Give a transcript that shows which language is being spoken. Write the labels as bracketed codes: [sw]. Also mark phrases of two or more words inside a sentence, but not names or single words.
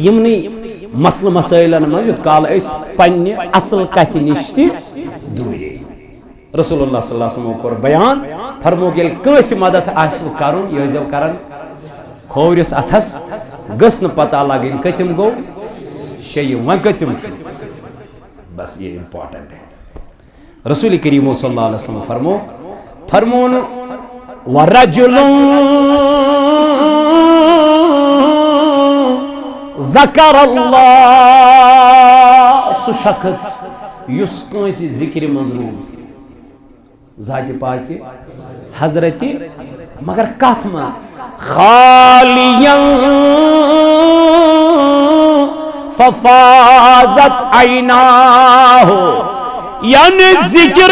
[ks] یِمنٕے مسلہٕ مسٲیلن منٛز یوٚت کال أسۍ پننہِ اصل کتھِ نِش تہِ دوٗرے رسول اللہ [ar] صلی اللہ علیہ وسلم [ks] کوٚر بیان فرموک ییٚلہِ کٲنٛسہِ مدد آسِوٕ کرُن یہِ ٲسۍزیو کران کھوورِس اتھس گٔژھ نہٕ پتہ لگٕنۍ کٔژِم گوٚو شیٚیِم وۄنۍ کٔژِم چھُ [ur] بس یہ امپارٹنٹ ہے [ks] رسول کریم [ar] صلی اللہ علیہ وسلم [ks] فرمون [ar] ورجل ذکر اللہ [ks] سُہ شخص یُس کٲنٛسہِ ذکرِ منٛز روٗد ذاتِ پاکہِ حضرت مگر کتھ منٛز [ar] خالیاً ففاضت عیناہ [ks] یعنی ذکر